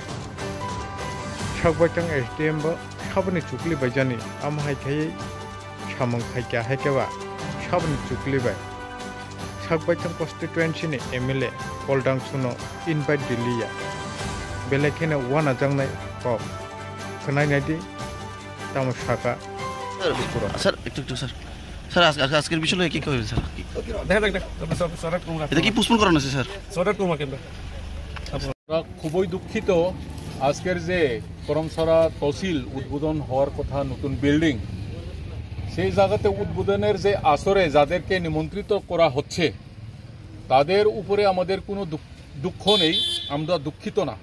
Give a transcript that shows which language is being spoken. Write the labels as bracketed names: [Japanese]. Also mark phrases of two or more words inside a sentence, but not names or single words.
[Kok Borok] Shakbaithang SDM bo sabani chukli baijani amhai khai samong khaikya haikeba sabani chukli bai. Shakbaithang constituency ni MLA Poldang sono invite diliya. Belekene wana jangnai kok khnai naidi tamo shaka [Bangla] স্যার একটু স্যার স্যার আজকের বিষয়ে কি কইবেন স্যার এটা কি পোস্টপোন করানো আছে স্যার আমরা খুবই দুঃখিত আজকের যে করমছড়া তহসিল উদ্বোধন হওয়ার কথা নতুন বিল্ডিং সেই জায়গাতে উদ্বোধনের যে আসরে যাদেরকে নিমন্ত্রিত করা হচ্ছে তাদের উপরে আমাদের কোনো দুঃখ নেই, আমরা দুঃখিত না।